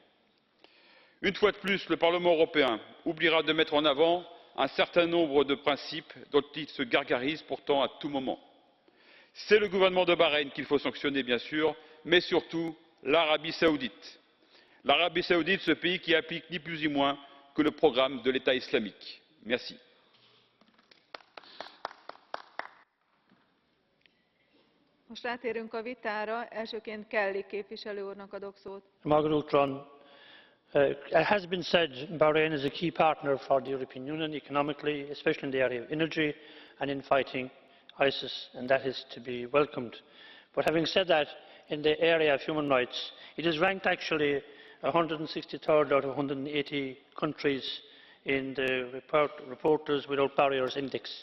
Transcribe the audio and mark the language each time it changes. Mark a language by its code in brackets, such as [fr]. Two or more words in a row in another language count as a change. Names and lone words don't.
[fr] Une fois de plus, le Parlement européen oubliera de mettre en avant un certain nombre de principes dont il se gargarise pourtant à tout moment. C'est le gouvernement de Bahreïn qu'il faut sanctionner, bien sûr, mais surtout l'Arabie saoudite. L'Arabie saoudite, ce pays qui applique ni plus ni moins que le programme de l'État islamique. Merci. [hu] Most rátérünk a vitára. Elsőként Kelly képviselő úrnak adok szót. [en] It has been said Bahrain is a key partner for the European Union economically, especially in the area of energy and in fighting ISIS, and that is to be welcomed. But having said that, in the area of human rights, it is ranked actually 163rd out of 180 countries in the Reporters Without Barriers Index.